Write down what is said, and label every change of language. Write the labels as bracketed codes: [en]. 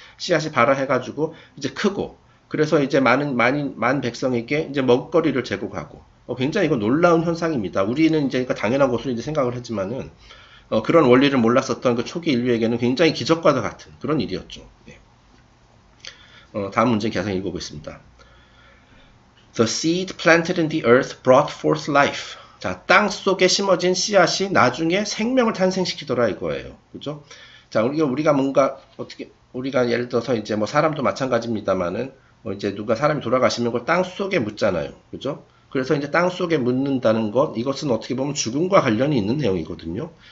[ko] 씨앗이 발화해가지고 이제 크고, 그래서 이제 많은 백성에게 이제 먹거리를 제공하고, 굉장히 이거 놀라운 현상입니다. 우리는 이제 당연한 것으로 이제 생각을 했지만은 그런 원리를 몰랐었던 그 초기 인류에게는 굉장히 기적과도 같은 그런 일이었죠. 네. 다음 문제 계속 읽어보겠습니다. [en] The seed planted in the earth brought forth life. [ko] 자, 땅 속에 심어진 씨앗이 나중에 생명을 탄생시키더라 이거예요. 그죠? 자, 우리가 뭔가 우리가 예를 들어서 이제 뭐 사람도 마찬가지입니다만은 이제 누가 사람이 돌아가시면 그걸 땅 속에 묻잖아요. 그죠? 그래서 이제 땅 속에 묻는다는 것, 이것은 어떻게 보면 죽음과 관련이 있는 내용이거든요.